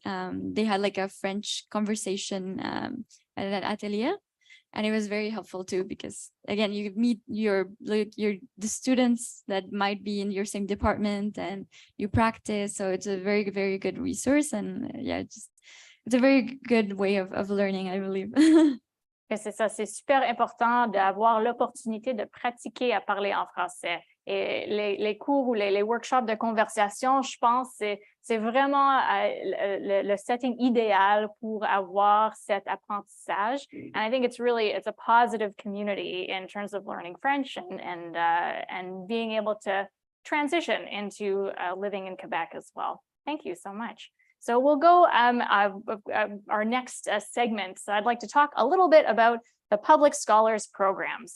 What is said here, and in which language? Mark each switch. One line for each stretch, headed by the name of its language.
English: They had like a French conversation at an atelier. And it was very helpful too, because again, you meet the students that might be in your same department and you practice. So it's a very, very good resource. And yeah, it's a very good way of learning, I believe.
French: C'est ça, c'est super important d'avoir l'opportunité de pratiquer à parler en français. Et les cours ou les workshops de conversation, je pense, c'est vraiment le setting idéal pour avoir cet apprentissage.
English: And I think it's a positive community in terms of learning French and being able to transition into living in Quebec as well. Thank you so much. So we'll go our next segment. So I'd like to talk a little bit about the Public Scholars Program.